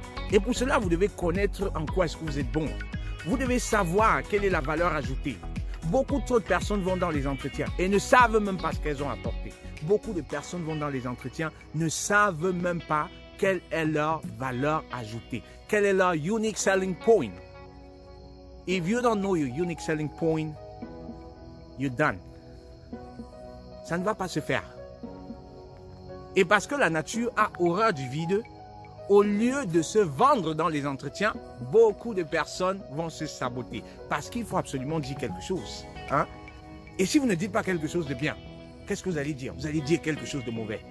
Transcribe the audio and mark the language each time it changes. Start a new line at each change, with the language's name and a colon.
French: Et pour cela, vous devez connaître en quoi est-ce que vous êtes bon. Vous devez savoir quelle est la valeur ajoutée. Beaucoup d'autres personnes vont dans les entretiens et ne savent même pas ce qu'elles ont apporté. Beaucoup de personnes vont dans les entretiens, ne savent même pas quelle est leur valeur ajoutée. Quel est leur unique selling point.
English: If you don't know your unique selling point, you're done.
French: Ça ne va pas se faire. Et parce que la nature a horreur du vide, au lieu de se vendre dans les entretiens, beaucoup de personnes vont se saboter. Parce qu'il faut absolument dire quelque chose. Hein? Et si vous ne dites pas quelque chose de bien, qu'est-ce que vous allez dire? Vous allez dire quelque chose de mauvais.